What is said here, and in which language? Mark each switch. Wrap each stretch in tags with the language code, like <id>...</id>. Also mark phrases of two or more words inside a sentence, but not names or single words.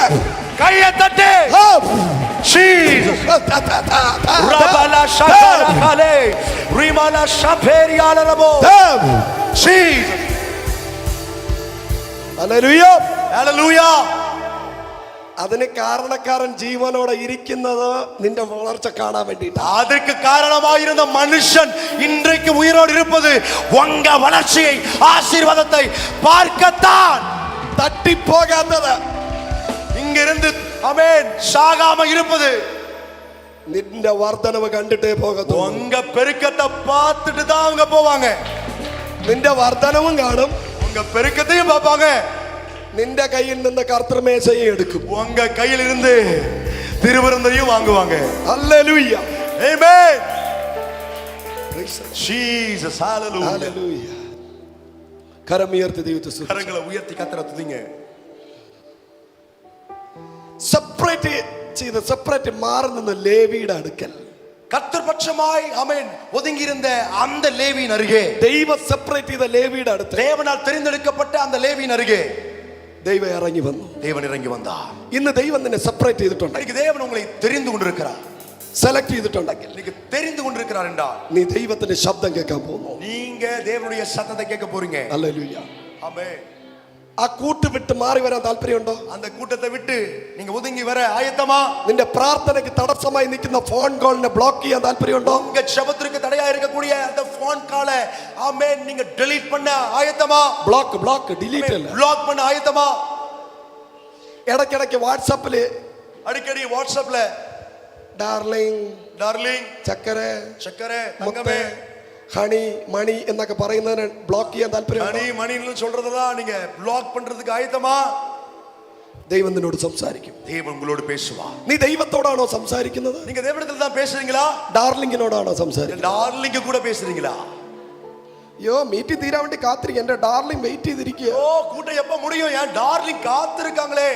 <ta>கையை தட்டி Jesus. Rabala shakara kale rimala shaperiala rabo Jesus.</ta> <ml>ഹല്ലേലൂയ. Hallelujah. അതിന് കാരണക്കാരൻ ജീവനോടെ ഇരിക്കുന്നത് നിന്റെ വളർച്ച കാണാൻ വേണ്ടിയിട്ട്.</ml> <ta>அதற்கு காரணமாயிருந்த மனுஷன் இன்றைக்கு உயிரோடு இருப்பது உங்க வளர்ச்சியை ஆசீர்வாதத்தை பார்க்கத்தான்.</ta> <ml>തട്ടിപ്പോകാത്തത്</ml> <ta>இங்கிருந்து ஆமென் சாகாம இருப்பது</ta> <ml>നിന്റെ വർധനവ് കണ്ടിട്ടേ പോകത്തുള്ളൂ.</ml> <ta>உங்க பெருக்கத்தை பார்த்துட்டு தான் அவங்க போவாங்க.</ta> <ml>നിന്റെ വർധനവും കാണും,</ml> <ta>உங்க பெருக்கத்தையும் பார்ப்பாங்க.</ta> <ml>നിന്റെ കയ്യിൽ നിന്ന് കർത്തൃമേശയെ എടുക്കും.</ml> <ta>உங்க கையில் இருந்து திருவிருந்தையும் வாங்குவாங்க.</ta> <ml>ഹല്ലേലൂയ. Amen. Jesus. Hallelujah. ഹല്ലേലൂയ. കരമുയർത്തി ദൈവത്തെ സ്തുതിക്കുക.</ml> <ta>கரங்களை உயர்த்தி கர்த்தரை துதிங்க.</ta> <ml>സെപ്പറേറ്റ് മാറി നിന്ന് ലേവിയുടെ അടുക്കൽ</ml> <ta>கர்த்தர் பட்சமாய் ஆமென் ஒதுங்கி இருந்த அந்த லேவியின் அருகே</ta> <ml>ദൈവം സെപ്പറേറ്റ് ചെയ്ത ലേവിയുടെ അടുത്ത്</ml> <ta>தேவனால் தெரிந்தெடுக்கப்பட்ட அந்த லேவியின் அருகே</ta> <ml>ദൈവം ഇറങ്ങി വന്നു.</ml> <ta>தேவன் இறங்கி வந்தார்.</ta> <ml>ഇന്ന് ദൈവം നിന്നെ സെപ്പറേറ്റ് ചെയ്തിട്ടുണ്ട്.</ml> <ta>இன்னைக்கு தேவன் உங்களை தெரிந்து கொண்டிருக்கிறார்.</ta> <ml>സെലക്ട് ചെയ്തിട്ടുണ്ടെങ്കിൽ</ml> <ta>இன்னைக்கு தெரிந்து கொண்டிருக்கிறார் என்றால்</ta> <ml>നീ ദൈവത്തിന്റെ ശബ്ദം കേൾക്കാൻ പോകുന്നു.</ml> <ta>நீங்க தேவனுடைய சத்தத்தை கேட்க போறீங்க.</ta> <ml>ഹല്ലേലൂയ.</ml> <ta>ஆமென்.</ta> <ml>ആ കൂട്ട് വിട്ട് മാറി വരാൻ താല്പര്യമുണ്ടോ?</ml> <ta>அந்த கூட்டத்தை விட்டு நீங்க ஒதுங்கி வர ஆயத்தமா?</ta> <ml>നിന്റെ പ്രാർത്ഥനയ്ക്ക് തടസ്സമായി നിൽക്കുന്ന ഫോൺ കോളിനെ ബ്ലോക്ക് ചെയ്യാൻ താല്പര്യമുണ്ടോ?</ml> <ta>உங்க ஜெபத்திற்கு தடையா இருக்கக்கூடிய அந்த போன் காலை ஆமென் நீங்க delete பண்ண ஆயத்தமா?</ta> <ml>ബ്ലോക്ക് ഡിലീറ്റ് അല്ല.</ml> <ta>பிளாக் பண்ண ஆயத்தமா?</ta> <ml>ഇടയ്ക്കിടയ്ക്ക് വാട്സാപ്പില്</ml> <ta>அடிக்கடி வாட்ஸ்அப்ல டார்லிங் சக்கரை தங்கமே</ta> <ml>ഹണി മണി എന്നൊക്കെ പറയുന്നതിനെ ബ്ലോക്ക് ചെയ്യാൻ താല്പര്യം?</ml> <ta>மணின்னு சொல்றதெல்லாம் நீங்க பிளாக் பண்றதுக்கு ஆயத்தமா?</ta> <ml>ദൈവം നിന്നോട് സംസാരിക്കും.</ml> <ta>தேவன் உங்களோடு பேசுவார்.</ta> <ml>നീ ദൈവത്തോടാണോ സംസാരിക്കുന്നത്?</ml> <ta>நீங்க தேவனிடத்துல தான் பேசுறீங்களா?</ta> <ml>ഡാർലിങ്ങിനോടാണോ സംസാരിക്കുന്നത്?</ml> <ta>டார்லிங்க கூட பேசுறீங்களா?</ta> <ml>അയ്യോ മീറ്റിംഗ് തീരാൻ വേണ്ടി കാത്തിരിക്കുക, എന്റെ ഡാർലിംഗ് വെയിറ്റ് ചെയ്തിരിക്കുക.</ml> <ta>ஓ கூட்டம் எப்ப முடியும்? ஏன் டார்லிங் காத்திருக்காங்களே.</ta>